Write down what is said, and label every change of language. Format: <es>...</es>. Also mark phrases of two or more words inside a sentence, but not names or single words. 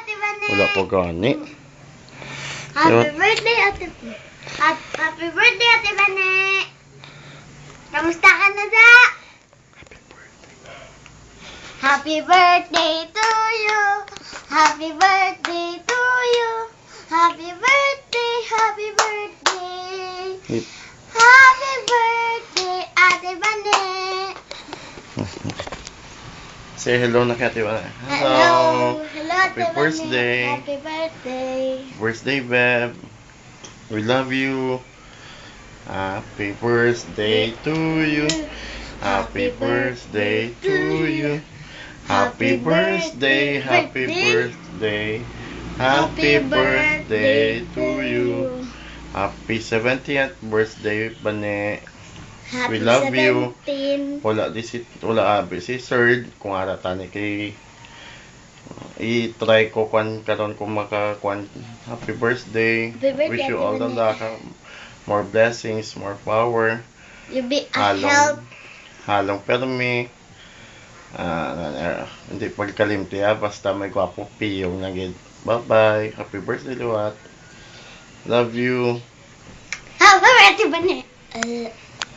<hil>Bane. Wala po gani.</hil> <en>Happy birthday, Ate. Happy birthday, Ate Bane.</en> <tl>Kamusta ka na sa?</tl> <en>Happy birthday to you. Happy birthday to you. Happy birthday, happy birthday. Happy birthday, Ate Bane. Say hello</en> <tl>na kay Ate Bane.</tl> <en>Hello, Happy Ate Bane. birthday. Happy birthday. Birthday, Beb. We love you. Happy birthday to you. Happy birthday to you. Happy birthday, happy birthday. Happy birthday to you. Happy 70th birthday, Bane. Happy We love you. 17.</en> <hil>Wala abi si Sir kung ara tani kay i-try ko kwan karon kung maka-kwan.</hil> <en>Happy birthday. Happy birthday, Wish you Ate all the Bane. luck, more blessings, more power. You be a help.</en> <hil>Halong permi. Hindi pagkalimti basta may gwapo piyong na gid.</hil> <en>Bye-bye. Happy birthday, Luwat. Love you. Happy birthday, Bane.</en>